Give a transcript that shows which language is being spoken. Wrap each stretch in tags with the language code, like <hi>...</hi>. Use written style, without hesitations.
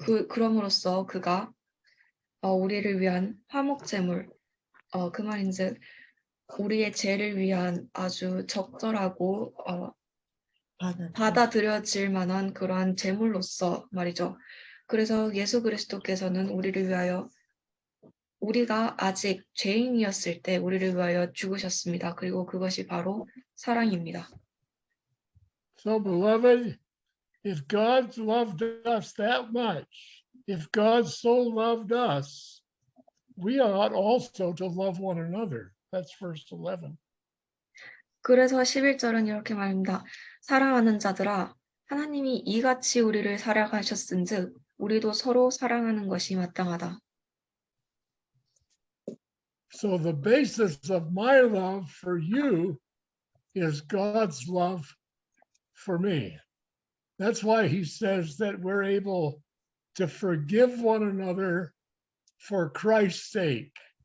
<ko>그럼으로써 그가 우리를 위한 화목제물, 그 말인즉 우리의 죄를 위한 아주 적절하고 받아들여질 만한 그러한 제물로서 말이죠. 그래서 예수 그리스도께서는 우리를 위하여 우리가 아직 죄인이었을 때 우리를 위하여 죽으셨습니다. 그리고 그것이 바로 사랑입니다.</ko> <en>So, beloved, if God loved us that much, if God so loved us, we ought also to love one another. That's verse 11.</en> <ko>그래서 11절은 이렇게 말합니다. 사랑하는 자들아, 하나님이 이같이 우리를 사랑하셨은즉 우리도 서로 사랑하는 것이 마땅하다.</ko> <en>So the basis of my love for you is God's love for me. That's why he says that we're able to forgive one another for Christ's sake.</en>